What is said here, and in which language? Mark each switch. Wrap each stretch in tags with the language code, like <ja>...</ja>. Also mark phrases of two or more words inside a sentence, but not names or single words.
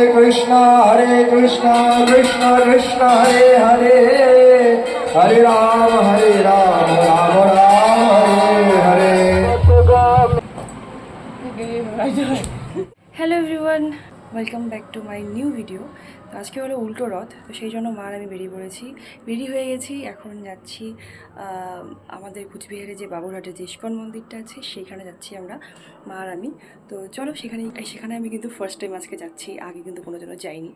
<sa>कृष्ण कृष्ण कृष्ण हरे हरे हरे राम राम राम हरे हरे।</sa> <en>Hello everyone, welcome back to my new video.</en> <bn>তো আজকে হলো উল্টো রথ, তো সেই জন্য মা আর আমি বেরিয়ে পড়েছি, রেডি হয়ে গেছি। এখন যাচ্ছি আমাদের কুচবিহারে যে বাবুরহাটে যে ইস্কন মন্দিরটা আছে সেইখানে যাচ্ছি আমরা, মা আর আমি। তো চলো সেখানে আমি কিন্তু</bn> <en>first time</en> <bn>আজকে যাচ্ছি, আগে কিন্তু কোনো জন্য যাইনি।</bn>